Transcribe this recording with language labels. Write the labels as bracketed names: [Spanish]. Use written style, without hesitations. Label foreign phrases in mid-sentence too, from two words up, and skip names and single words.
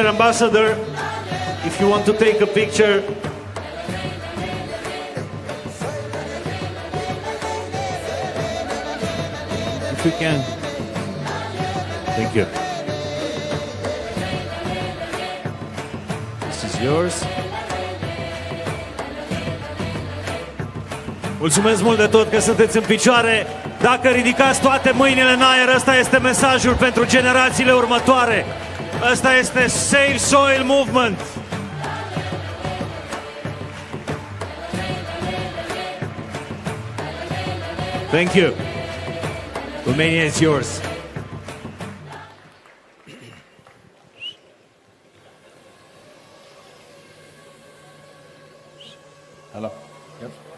[English] Ambassador, if you want to take a picture. If you can. Thank you. This is yours. [Romanian] Mulțumesc mult de tot că sunteți în picioare. Dacă ridicați toate mâinile în aer, ăsta este mesajul pentru generațiile următoare. Ăsta este Save Soil Movement. [English] Thank you. Romania is yours. Hello. Yep.